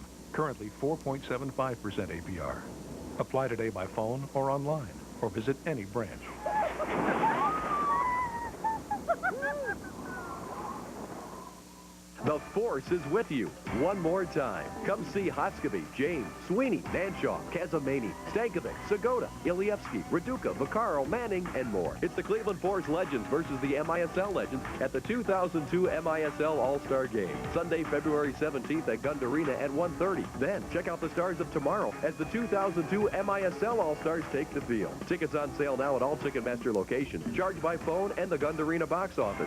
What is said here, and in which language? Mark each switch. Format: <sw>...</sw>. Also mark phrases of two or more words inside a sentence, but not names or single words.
<en>Currently 4.75% APR. Apply today by phone or online, or visit any branch. The Force is with you one more time. Come see Hoskeby, James, Sweeney, Nanshaw, Kazamani, Stankovic, Segota, Ilievsky, Raduca, Vaccaro, Manning, and more. It's the Cleveland Force Legends versus the MISL Legends at the 2002 MISL All-Star Game. Sunday, February 17th at Gund Arena at 1:30. Then, check out the stars of tomorrow as the 2002 MISL All-Stars take the field. Tickets on sale now at all Ticketmaster locations. Charged by phone and the Gund Arena box office.</en>